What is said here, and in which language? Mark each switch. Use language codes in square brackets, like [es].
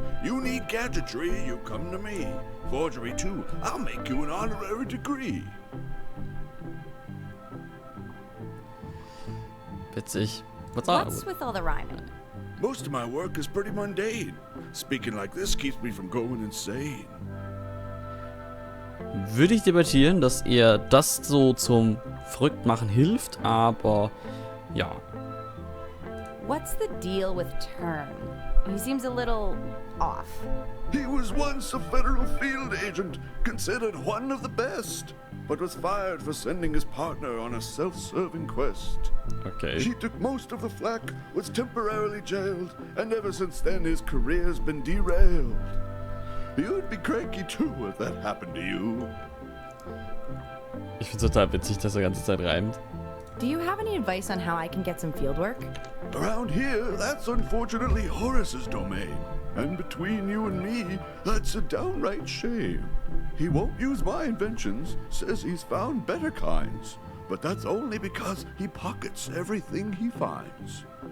[en] You need gadgetry, you come to me. Forgery too, I'll make you an honorary degree. [de] Witzig. [en] What's with all the rhyming? Most of my work is pretty mundane. Speaking like this keeps me from going insane. [de] Würde ich debattieren, dass eher das so zum Verrücktmachen hilft, aber ja. [en] What's the deal with Turn? He seems a little off. He was once a federal field agent, considered one of the best, but was fired for sending his partner on a self-serving quest. Okay. He took most of the flack, was temporarily jailed, and ever since then his career's been derailed. You'd be cranky too if that happened to you. [de] Ich find's total witzig, dass er die ganze Zeit reimt. [en] Do you have any advice on how I can get some field work? Around here, that's unfortunately Horace's domain. And between you and me, that's a downright shame. He won't use my inventions, says he's found better kinds. But that's only because he pockets everything he finds.